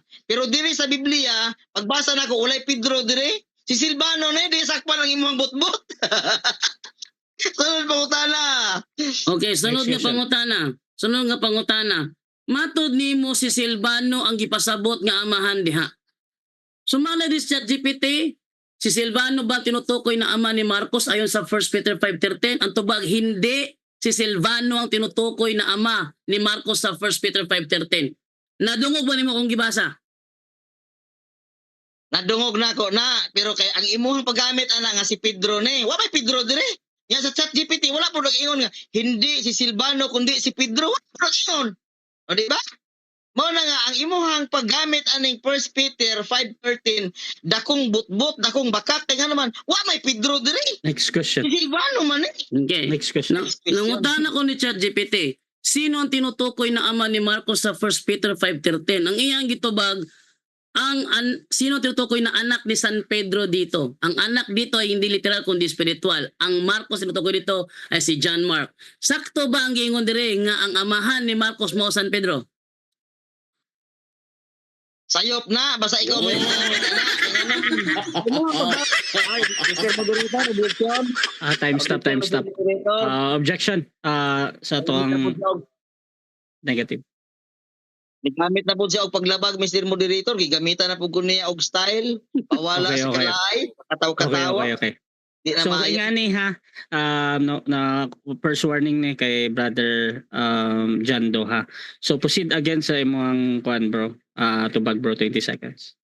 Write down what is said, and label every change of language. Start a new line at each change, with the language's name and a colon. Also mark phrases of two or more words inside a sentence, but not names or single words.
Cebuano: Pero diri sa Biblia, pagbasa nako ulay Pedro diri, si Silvano na di sakpan ang imuhang butbot. Sunod pangutana. Okay, sunod
English: Next
Cebuano: nga
English: question.
Cebuano: pangutana. Sunod nga pangutana. Matud nimo si Silvano ang gipasabot nga amahan diha. Sumala di sa
Filipino: ChatGPT, si Silvano ba tinutukoy na ama ni Marcos ayon sa 1 Peter 5:13? Ang tubag hindi si Silvano ang tinutukoy na ama ni Marcos sa 1 Peter 5:13.
Cebuano: Nadungog ba nimo kung gibasa? Nadungog nako na, pero kay ang imuhang paggamit ana nga si Pedro ni. Wa may Pedro diri. Yan sa ChatGPT wala po nag-ingon nga
Filipino: hindi si Silvano kundi si Pedro.
Cebuano: Wala ingon. O di ba? Mao na nga ang imuhang paggamit aning 1 Peter 5:13 dakong butbot, dakong bakak kay nga naman wa may Pedro diri.
English: Next question.
Cebuano: Si Silvano man Okay.
English: Next question.
Filipino: Nangutan ako ni ChatGPT. Sino ang tinutukoy na ama ni Marcos sa 1 Peter 5:13?
Cebuano: Ang iyang gitubag
Filipino: sino tinutukoy na anak ni San Pedro dito? Ang anak dito ay
English: hindi literal kundi spiritual.
Filipino: Ang Marcos tinutukoy dito ay si John Mark.
Cebuano: Sakto ba ang giingon dire nga ang amahan ni Marcos mao San Pedro? sayop na basta ikaw mo paggamit ana. Ay,
English: Mr. Moderator, objection. Time stop. Objection.
Cebuano: Sa to ang negative. Gamit na po siya og paglabag,
English: Mr. Moderator.
Cebuano: Gigamitan na po ko niya og style. Pawala Okay, sa okay. kalay. Kataw-katawa. Okay. Di na So maayo. nga ni ha, na first warning ni kay Brother Jando ha. So proceed again sa imong kuan bro. Tubag bro 20 seconds.